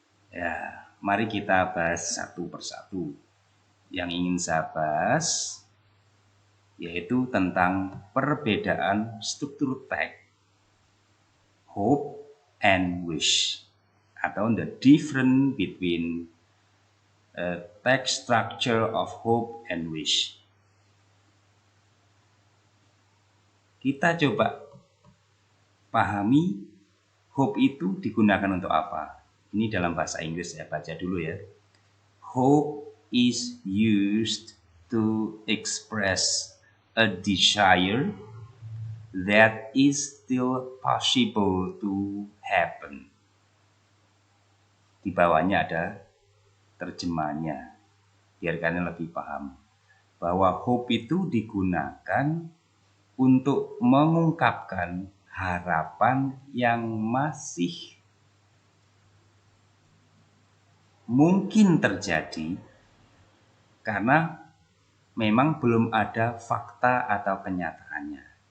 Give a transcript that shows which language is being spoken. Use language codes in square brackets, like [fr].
[id] Ya, mari kita bahas satu persatu. Yang ingin saya bahas yaitu tentang perbedaan struktur teks hope and wish, atau [en] the difference between text structure of hope and wish. [id] Kita coba pahami hope itu digunakan untuk apa. Ini dalam bahasa Inggris, saya baca dulu ya. [en] Hope is used to express a desire that is still possible to happen. [id] Di bawahnya ada terjemahannya, biar kalian lebih paham. Bahwa hope itu digunakan untuk mengungkapkan harapan yang masih mungkin terjadi karena memang belum ada fakta atau kenyataannya.